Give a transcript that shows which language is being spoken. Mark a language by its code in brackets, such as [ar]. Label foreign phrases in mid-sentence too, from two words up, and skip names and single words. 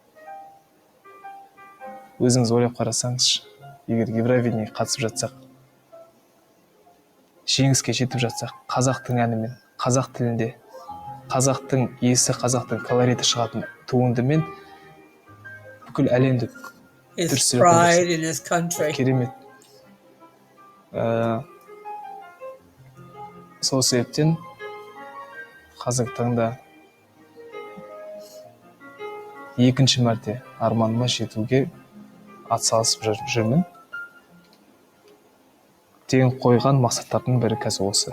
[kk] Өзіңіз ойлап қарасаңызшы, егер Евровидениеге қатысып жатсақ, жеңіске жетіп жатсақ, қазақтың әнімен, қазақ тілінде, қазақтың иесі, қазақтың колориті шығатын туындымен бүкіл әлемді [en] His pride in his country. [kk] Керемет. Сол себептен қазіргі таңда екінші мәрте арманыма жетуге атсалысып жүрмін. Деген қойған мақсаттардың бірі қазір осы.